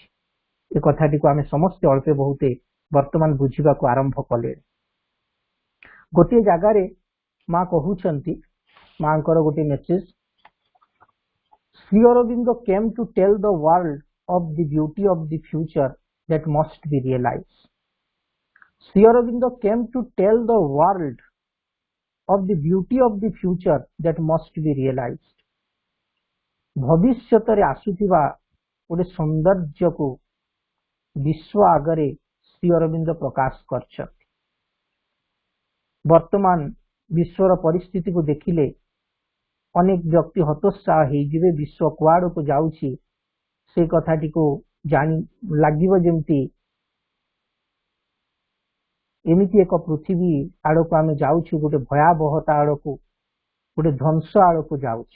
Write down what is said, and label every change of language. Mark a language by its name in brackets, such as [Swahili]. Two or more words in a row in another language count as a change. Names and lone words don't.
[Odia] ଏ କଥାଟିକୁ ଆମେ ସମସ୍ତେ ଅଳ୍ପେ ବହୁତେ ବର୍ତ୍ତମାନ ବୁଝିବାକୁ ଆରମ୍ଭ କଲେ। ଗୋଟିଏ ଜାଗାରେ ମା କହୁଛନ୍ତି, ମାଙ୍କର ଗୋଟେ ମେସେଜ, [English] ଶ୍ରୀ ଅରବିନ୍ଦ came to tell the world of the beauty of the future that must be realized. Sri Aurobindo came to tell the world of the beauty of the future that must be realized. [Odia] ଭବିଷ୍ୟତରେ ଆସୁଥିବା ଗୋଟେ ସୌନ୍ଦର୍ଯ୍ୟକୁ ବିଶ୍ୱ ଆଗରେ ଶ୍ରୀ ଅରବିନ୍ଦ ପ୍ରକାଶ କରିଛନ୍ତି। ବର୍ତ୍ତମାନ ବିଶ୍ୱର ପରିସ୍ଥିତିକୁ ଦେଖିଲେ ଅନେକ ବ୍ୟକ୍ତି ହତୋତ୍ସାହ ହେଇଯିବେ, ବିଶ୍ୱ କୁଆଡକୁ ଯାଉଛି ସେ କଥାଟିକୁ ଜାଣି ଲାଗିବ ଯେମିତି ଏମିତି ଏକ ପୃଥିବୀ ଆଡକୁ ଆମେ ଯାଉଛୁ, ଗୋଟେ ଭୟାବହତା ଆଡକୁ, ଗୋଟେ ଧ୍ୱଂସ ଆଡକୁ ଯାଉଛୁ।